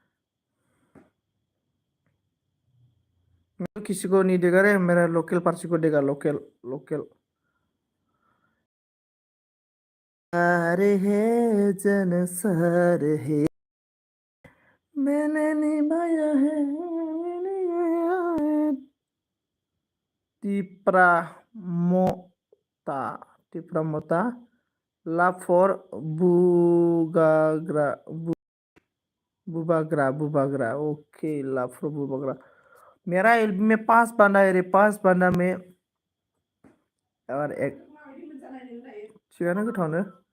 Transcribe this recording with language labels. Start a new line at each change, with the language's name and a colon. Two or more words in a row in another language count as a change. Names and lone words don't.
Hindi: मैं तो किसी को नहीं देगा रे, मेरा लोकल पार्टी को देगा, लोकल लोकल। सारे है, जन सार है, मैंने निभाया है, मैंने निभाया है। टिप्रा मोता, टिप्रा मोता,
English: लव फॉर बुगाग्रा, बुबाग्रा बुबाग्रा, OK love for बुबाग्रा।
Hindi: मेरा एल्बम में 5 बंदा है रे, 5 बंदा में। और एक
Bodo: थिगानो गोथावनो।